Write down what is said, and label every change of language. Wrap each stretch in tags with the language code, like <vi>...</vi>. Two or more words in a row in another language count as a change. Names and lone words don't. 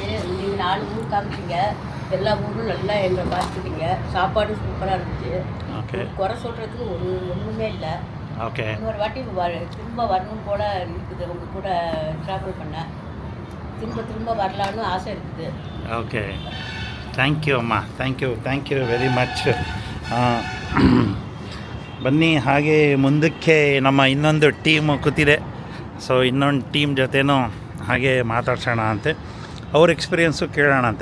<ta>நீங்கள் 4 ஊர் காமிச்சிங்க, எல்லா ஊரும் நல்லா எங்களை பார்த்துக்கிட்டீங்க. சாப்பாடு சூப்பராக இருந்துச்சு. ஓகே. குறை சொல்கிறதுக்கு ஒன்றுமே இல்லை. ஓகே. இன்னொரு வாட்டி திரும்ப வரணும் போல இருக்குது. உங்கள் கூட ட்ராவல் பண்ண திரும்ப வரலான்னு ஆசை இருக்குது.</ta> <en>okay. thank you amma, thank you very much.</en> <kn>ಬನ್ನಿ, ಹಾಗೆ ಮುಂದಕ್ಕೆ ನಮ್ಮ ಇನ್ನೊಂದು ಟೀಮು ಕೂತಿದೆ. ಸೊ ಇನ್ನೊಂದು ಟೀಮ್ ಜೊತೆನೂ ಹಾಗೆ ಮಾತಾಡ್ಸೋಣ ಅಂತೆ, ಅವ್ರ ಎಕ್ಸ್ಪೀರಿಯೆನ್ಸು ಕೇಳೋಣ ಅಂತೆ.</kn>